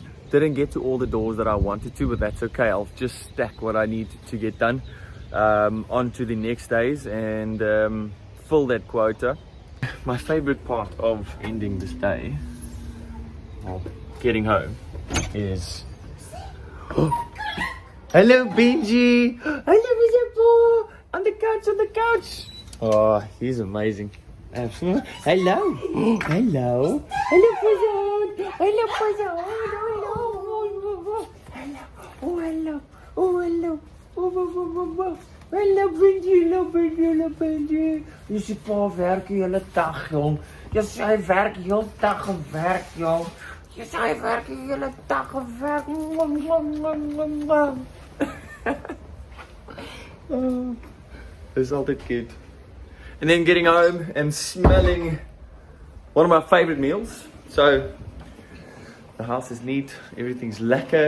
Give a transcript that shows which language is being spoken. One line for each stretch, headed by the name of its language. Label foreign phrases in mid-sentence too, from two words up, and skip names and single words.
English: Didn't get to all the doors that I wanted to, but that's okay. I'll just stack what I need to get done on to the next days and fill that quota. My favorite part of ending this day, well, getting home, is hello Benji! Hello Mister on the couch! Oh, he's amazing. Hello! Hello! Hello, Puzon! Hello, Puzon! Hello! Oh, hello! Hello, Benji!
Afrikaans: Jy sê pa werk die hele dag, jong. Jy sê hy werk die hele dag en werk, jong. Jy sê werk die hele dag gewerk.
English: It's altijd cute. And then getting home and smelling one of my favorite meals. So the house is neat, everything's lekker.